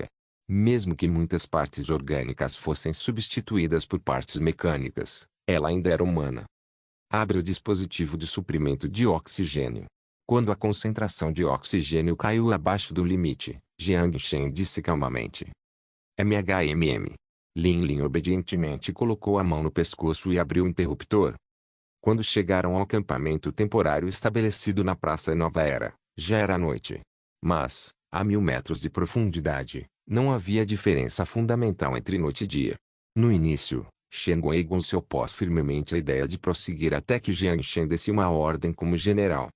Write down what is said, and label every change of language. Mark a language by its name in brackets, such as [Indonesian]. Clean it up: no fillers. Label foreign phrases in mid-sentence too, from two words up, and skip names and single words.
[Portuguese] Mesmo que muitas partes orgânicas fossem substituídas por partes mecânicas, ela ainda era humana. Abre o dispositivo de suprimento de oxigênio. Quando a concentração de oxigênio caiu abaixo do limite, Jiang Shen disse calmamente. MHMM. Lin Lin obedientemente colocou a mão no pescoço e abriu o interruptor. Quando chegaram ao acampamento temporário estabelecido na Praça Nova Era, já era noite. Mas, a 1000 metros de profundidade, não havia diferença fundamental entre noite e dia. No início, Shen Guoigon se opôs firmemente à ideia de prosseguir até que Jiang Shen desse uma ordem como general.